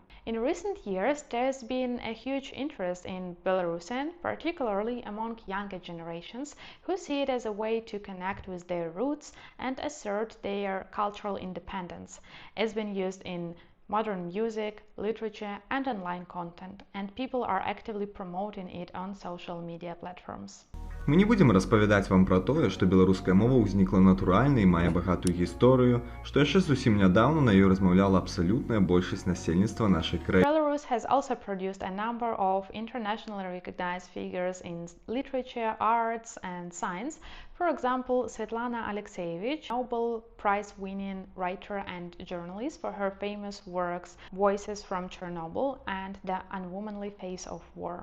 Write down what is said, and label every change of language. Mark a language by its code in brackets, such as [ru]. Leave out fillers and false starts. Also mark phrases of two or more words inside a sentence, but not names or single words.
[en] In recent years, there's been a huge interest in Belarusian, particularly among younger generations, who see it as a way to connect with their roots and assert their cultural independence. It's been used in modern music, literature, and online content, and people are actively promoting it on social media platforms. [be] Мы не будем распавядаць вам пра тое, што беларуская мова ўзнікла натуральна і мае багатую гісторыю, што яшчэ зусім нядаўна на ёй размаўляла абсалютная большасць насельніцтва нашай краіны. [en] Belarus has also produced a number of internationally recognized figures in literature, arts, and science. For example, Svetlana Alexievich, Nobel Prize-winning writer and journalist for her famous works Voices from Chernobyl and The Unwomanly Face of War.